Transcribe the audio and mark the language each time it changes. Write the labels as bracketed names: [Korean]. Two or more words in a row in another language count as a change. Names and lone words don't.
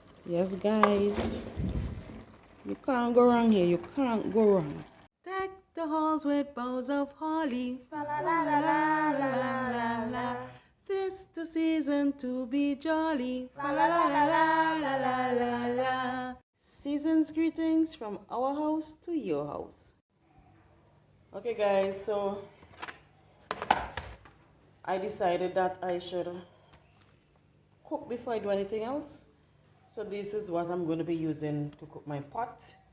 [English] Yes, guys. You can't go wrong here. You can't go wrong. Deck the halls with boughs of holly. Fa la la la la la la la la. This the season to be jolly. Fa la la la la la la la la. Season's greetings from our house to your house. Okay, guys. So I decided that I should cook before I do anything else. So this is what I'm going to be using to cook my pot.